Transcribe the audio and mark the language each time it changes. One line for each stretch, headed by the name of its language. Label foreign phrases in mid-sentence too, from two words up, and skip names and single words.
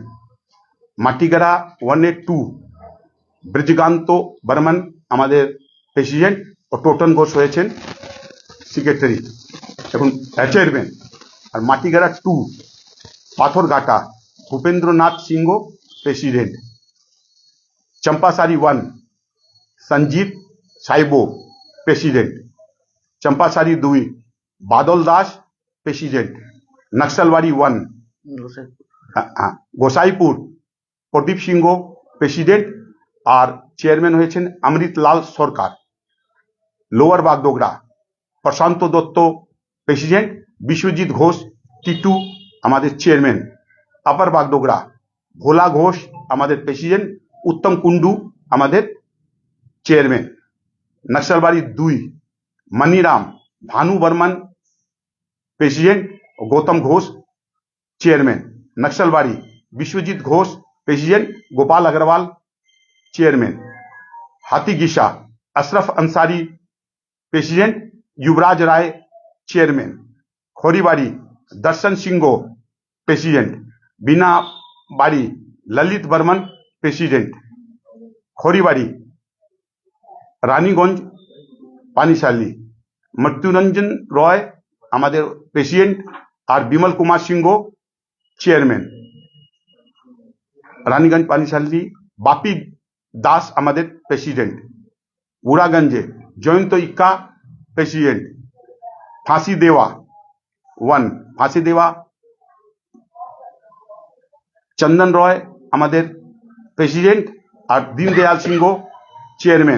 Bangla: মাটিগড়া 1A2 ব্রজকান্ত বর্মন আমাদের প্রেসিডেন্ট, ও টোটন ঘোষ হয়েছেন সেক্রেটারি এখন চেয়ারম্যান। আর মাটিগড়া 2 পাথরঘাটা ভূপেন্দ্রনাথ সিংহ প্রেসিডেন্ট।
Hindi: चंपासारी 1 संजीत साइबो प्रेसिडेंट। चंपासारी 2 बादल दास प्रेसिडेंट। नक्सलवाड़ी 1 गोसाईपुर प्रदीप सिंह प्रेसिडेंट, और चेयरमैन হয়েছেন অমৃতলাল সরকার।
Bangla: लोअर बागडोगरा প্রশান্ত দত্ত প্রেসিডেন্ট, বিশ্বজিৎ ঘোষ টিটু আমাদের চেয়ারম্যান, আপার বাগডোগরা ভোলা ঘোষ আমাদের প্রেসিডেন্ট, উত্তম কুন্ডু আমাদের চেয়ারম্যান। নকশালবাড়ি 2 মনিরাম ভানু বর্মন প্রেসিডেন্ট, গৌতম ঘোষ চেয়ারম্যান।
Hindi: नक्सलबाड़ी विश्वजीत घोष प्रेसिडेंट, गोपाल अग्रवाल चेयरमैन। हाथीगिसा अशरफ अंसारी प्रेसिडेंट, युवराज राय चेयरमैन। खोरीबाड़ी दर्शन सिंगो प्रेसिडेंट, बीनाबाड़ी ललित बर्मन प्रेसिडेंट। खोरीबाड़ी रानीगंज पानीशाली मृत्युरंजन रॉय हमारे प्रेसिडेंट और विमल कुमार सिंगो चेयरमैन। रानीगंज पानीशाली बापी दास हमारे प्रेसिडेंट। बुरागंजे जयंत इक्का प्रेसिडेंट। फांसी देवा 1 फांसी देवा चंदन रॉय हमारे प्रेसिडेंट और दीनदयाल सिंगो चेयरमैन।